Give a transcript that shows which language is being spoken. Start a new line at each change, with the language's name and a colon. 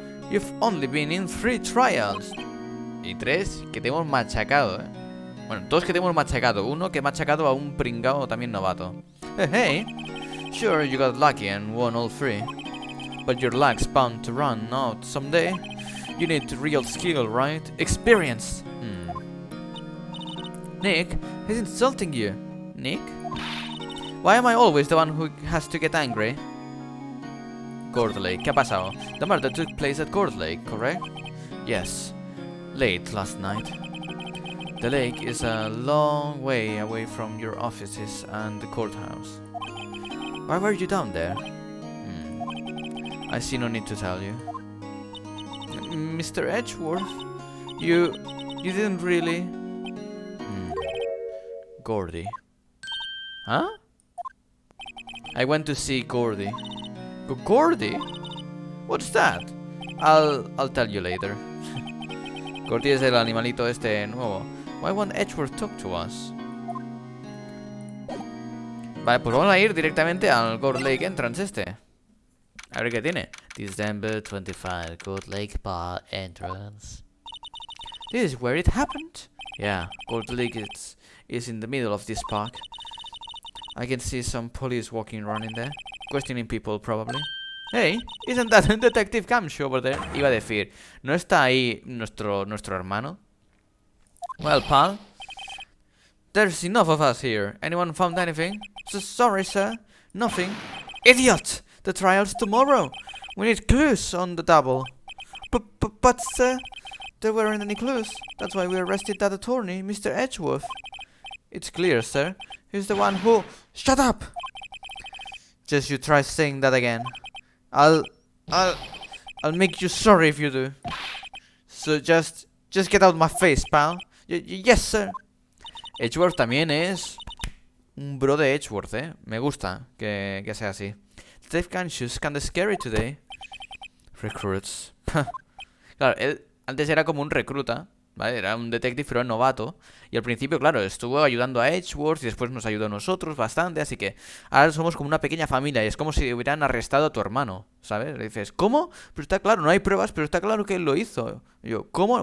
English: You've only been in 3 trials.
Spanish: Y 3 que te hemos machacado, Bueno, 2 que te hemos machacado. 1 que ha machacado a un pringao también novato.
English: Hey, sure, you got lucky and won all 3. But your luck's bound to run out someday. You need real skill, right? Experience. Nick, he's insulting you. Nick? Why am I always the one who has to get angry?
Spanish: Gourd Lake, ¿qué ha pasado?
English: The murder took place at Gourd Lake, correct? Yes. Late last night. The lake is a long way away from your offices and the courthouse. Why were you down there? I see no need to tell you. Mr. Edgeworth, you didn't really... Gordy. Huh? I went to see Gordy. Gordy? What's that? I'll tell you later.
Spanish: Gordy es el animalito este nuevo.
English: Why won't Edgeworth talk to us?
Spanish: Vale, pues vamos a ir directamente al Gourd Lake Entrance este. A ver qué tiene.
English: December 25, Gourd Lake Bar Entrance. This is where it happened? Yeah, Gourd Lake is in the middle of this park. I can see some police walking around in there. Questioning people, probably. Hey, isn't that Detective Gamshoe over there?
Spanish: Iba a decir, ¿no está ahí nuestro hermano?
English: Well, pal, there's enough of us here. Anyone found anything? Sorry, sir. Nothing. Idiot! The trial's tomorrow. We need clues on the double. But, sir, there weren't any clues. That's why we arrested that attorney, Mr. Edgeworth. It's clear, sir. He's the one who... Shut up! Just you try saying that again. I'll make you sorry if you do. So just get out my face, pal. Yes, sir.
Spanish: Edgeworth también es un bro de Edgeworth, Me gusta que sea así.
English: Detective Gamshoe's kinda scary today. Recruits.
Spanish: Claro, él antes era como un recluta, ¿vale? Era un detective, pero novato. Y al principio, claro, estuvo ayudando a Edgeworth y después nos ayudó a nosotros bastante. Así que ahora somos como una pequeña familia. Y es como si hubieran arrestado a tu hermano, ¿sabes? Le dices, ¿cómo? Pero está claro, no hay pruebas, pero está claro que él lo hizo. Y yo, ¿cómo?